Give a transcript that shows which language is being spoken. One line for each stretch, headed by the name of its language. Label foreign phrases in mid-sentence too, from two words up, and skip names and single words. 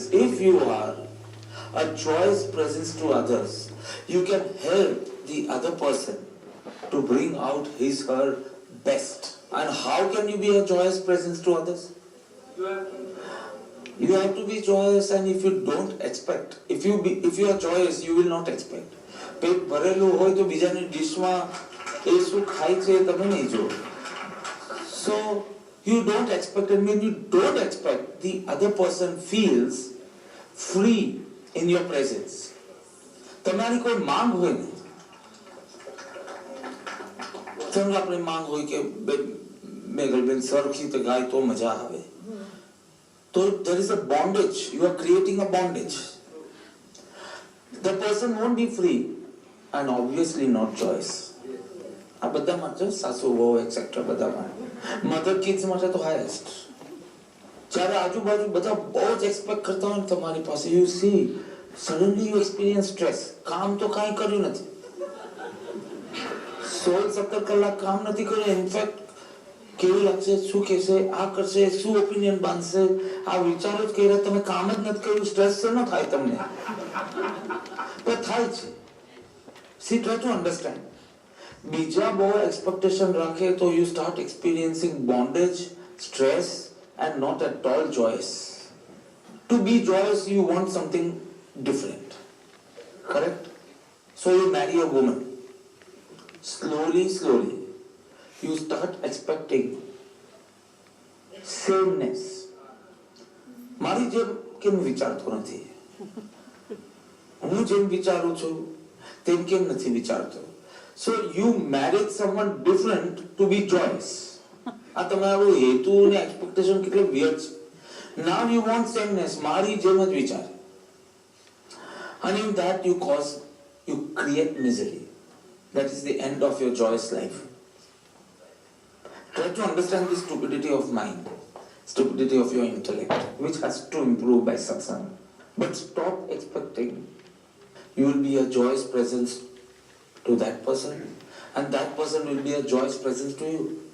English: If you are a joyous presence to others, you can help the other person to bring out his her best. And how can you be a joyous presence to others? You have to be joyous, and if you don't expect, if you are joyous, you will not expect.
Gujarati: પેટ ભરેલું હોય તો બીજાની ડીશમાં એ શું ખાય છે તમે નહીં જો.
English: So you don't expect, and when you don't expect, the other person feels free in your presence.
Gujarati: તમારી કોઈ માંગ હોય ને, સમજો આપણે માંગ હોય કે મેઘલબેન સરખી તો ગાય તો મજા આવે, તો
English: there is a bondage. You are creating a bondage. The person won't be free and obviously not joyous.
Gujarati: આ બધા માટે સાસુ વહુ એક્સેટ્રા બધા માટે,
English: mother kids
Gujarati: માટે તો હાઈએસ્ટ. જ્યારે આજુબાજુ બધા બહુ જ એક્સપેક્ટ કરતા હોય ને તમારી પાસે,
English: you see suddenly you experience stress.
Gujarati: કામ તો કાંઈ કર્યું નથી, 16-17 કલાક કામ નથી કર્યું. ઇનફેક્ટ કેવું લાગશે, શું કહેશે, આ કરશે, શું ઓપિનિયન બાંધશે, આ વિચારો જ કર્યા, તમે કામ જ નથી કર્યું. સ્ટ્રેસ શેનો થાય તમને? પણ થાય છે.
English: See try to understand.
Gujarati: બીજા બહુ એક્સપેક્ટેશન રાખે તો
English: you start experiencing bondage, stress and not at all joyous. To be joyous you want something different, correct? So you marry a woman. Slowly you start expecting sameness.
Gujarati: મારી જેમ કેમ વિચારતો નથી, હું જેમ વિચારું છું તેમ કેમ નથી વિચારતો.
English: So you married someone different to be joyous.
Gujarati: આ તમારું હેતુ અને એક્સપેક્ટેશન કેટલું વિયર્ડ છે.
English: Now you want sameness,
Gujarati: મારી જેમ જ વિચાર.
English: And in that you create misery. That is the end of your joyous life. Try to understand the stupidity of mind, stupidity of your intellect, which has to improve by satsang. But stop expecting you will be a joyous presence to that person, and that person will be a joyous presence to you.